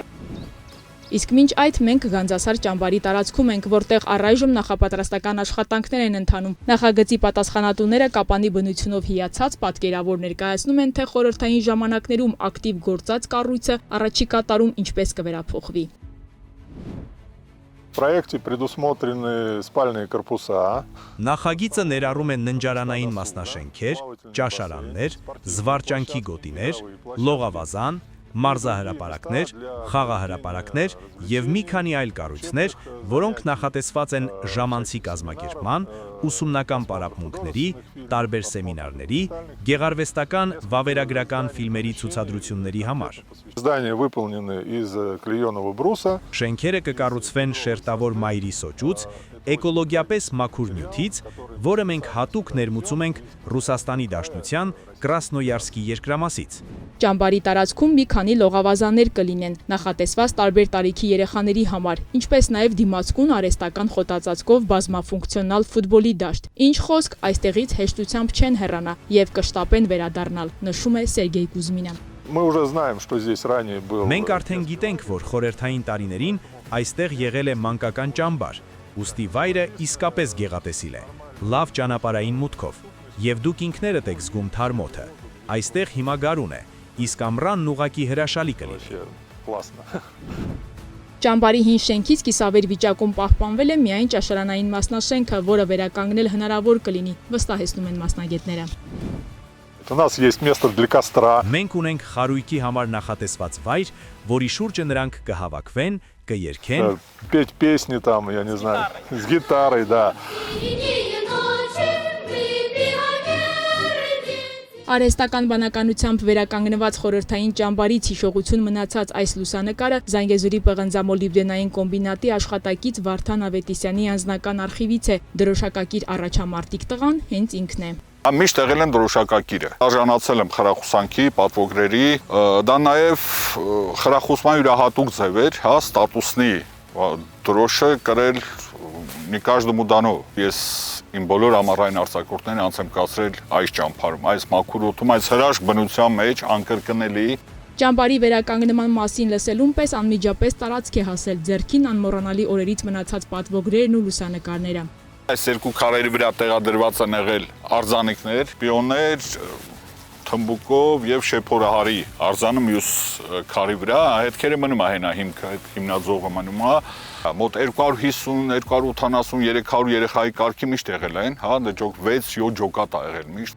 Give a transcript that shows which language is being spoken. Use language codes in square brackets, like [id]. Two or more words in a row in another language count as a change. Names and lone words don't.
[hy] Իսկ մինչ այդ մենք Գանձասար ճամբարի տարածքում ենք, որտեղ առայժմ նախապատրաստական աշխատանքներ են ընթանում։ Նախագծի պատասխանատուները Կապանի բնությունով հիացած պատկերավոր ներկայացնում են, թե խորհրդային ժամանակներում ակտիվ գործած կառույցը առաջիկա տարում ինչպես կվերափոխվի։ [ru] В проекте предусмотрены спальные корпуса. [hy] Նախագիծը ներառում է ննջարանային մասնաշենքեր, ճաշարաններ, զվարճանքի գոտիներ, լողավազան, մարզահրապարակներ, խաղահրապարակներ եւ մի քանի այլ կառույցներ, որոնք նախատեսված են ժամանցի կազմակերպման, ուսումնական պարապմունքների, տարբեր սեմինարների, գեղարվեստական, վավերագրական ֆիլմերի ցուցադրությունների համար։ [ru] Здания выполнены из клееного бруса. [hy] Շենքերը կկառուցվեն շերտավոր մայրի սոճուց, էկոլոգիապես մաքուր նյութից, որը մենք հատուկ ներմուծում ենք Ռուսաստանի Դաշնության Կրասնոյարսկի երկրամասից։ Ճամբարի տարածքում մի քանի լողավազաններ կլինեն, նախատեսված տարբեր տարիքի երեխաների համար, ինչպես նաև դիմացկուն արհեստական խոտածածկով բազմաֆունկցիոնալ ֆուտբոլի դաշտ։ Ինչ խոսք, այստեղից հեշտությամբ չեն հեռանա եւ կշտապեն վերադառնալ, նշում է Սերգեյ Կուզմինը։ [ru] Мы уже знаем, что здесь ранее был. [hy] Մենք արդեն գիտենք, որ խորհրդային տարիներին այստեղ եղել է մանկական ճամբար, ուստի վայրը իսկապես գեղատեսիլ է, լավ ճանապարհային մուտքով, եւ դուք ինքներդ եք զգում թարմոթը։ Այստեղ հիմա գարուն է, իսկ ամռանն ուղակի հրաշալի կլինի։ Ճամբարի հին շենքից կիսավեր վիճակում պահպանվել է միայն ճաշարանային մասնաշենքը, որը վերականգնել հնարավոր կլինի, վստահեցնում են մասնագետները։ [ru] У нас есть место для костра. [hy] Մենք ունենք խարույկի համար նախատեսված вայր, որի շուրջը նրանք կհավաքվեն, կերքեն, [ru] Петь песни там, я не знаю, с гитарой, да. [hy] Արհեստական բանականությամբ վերականգնված խորհրդային ճամբարից հիշողություն մնացած այս լուսանկարը Զանգեզուրի պղնձամոլիբդենային կոմբինատի աշխատակից Վարդան Ավետիսյանի անձնական արխիվից է, դրոշակակիր առաջամարտիկ տղան հենց ինքն է։ Միշտ եղել եմ դրոշակակիրը։ Արժանացել եմ խրախուսանքի, պատվոգրերի, դա նաև խրախուսման յուրահատուկ ձև էր, հա, ստատուսնի դրոշը կրել [ru] не каждому дано։ [hy] Ես իմ բոլոր ամառային արձակուրդներն անց եմ կացրել այս ճամփարում, այս մաքուր օդում, այս հրաշք բնության մեջ անկրկնելի։ Ճամբարի վերականգնման մասին լսելուն պես անմիջապես տարածք է հասել ձեռքին անմոռանալի օրերից մնացած պատվոգրերն ու լուսանկարները։ Այս երկու քարերի վրա տեղադրված են եղել արձանիկներ, պիոններ, թմբուկով եւ շեփորահարի արձանը մյուս քարի վրա, հետքերը մնում է հենա հիմնաձողը մնում է, մոտ 250, 280, 300 երեխայի կարգի միշտ եղել են, հա, դժոք 6-7 ջոկատ ա եղել միշտ։